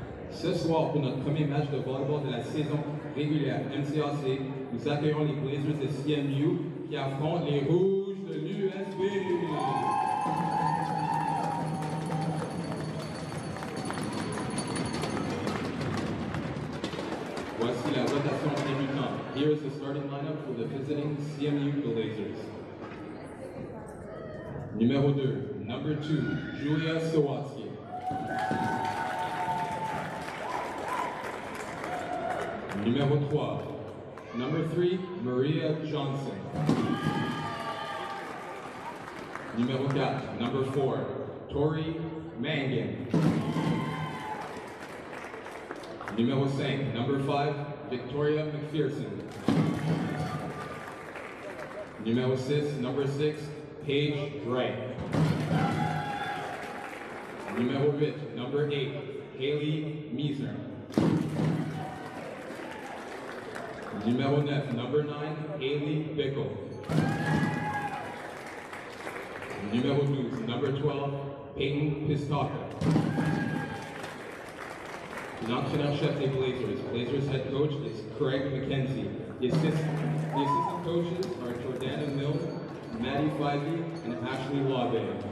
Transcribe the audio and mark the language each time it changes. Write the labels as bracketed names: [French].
[French] Ce soir, pour notre premier match de volleyball de la saison régulière MCAC, nous accueillons les Blazers de CMU qui affrontent les Rouges de l'USB. Voici la rotation débutante. [English] Here is the starting lineup for the visiting CMU Blazers. [French] Numéro 2, [English] number 2, Julia Sawatsky. [French] Numéro 3, [English] number 3, Maria Johnson. [French] Numéro 4, [English] number 4, Tori Mangan. [French] Numéro 5, [English] number 5, Victoria McPherson. [French] Numéro 6, [English] number 6, Paige Wright. [French] Numéro 8, [English] number 8, Haley Meisner. [French] Numéro 9, [English] number 9, Haley Bickle. [French] Numéro 12, [English] number 12, Peyton Pistaka. [French] L'entraîneur-chef des [English] Blazers head coach is Craig McKenzie. The assistant coaches are Jordana Mills, Maddie Feige, and Ashley Labe.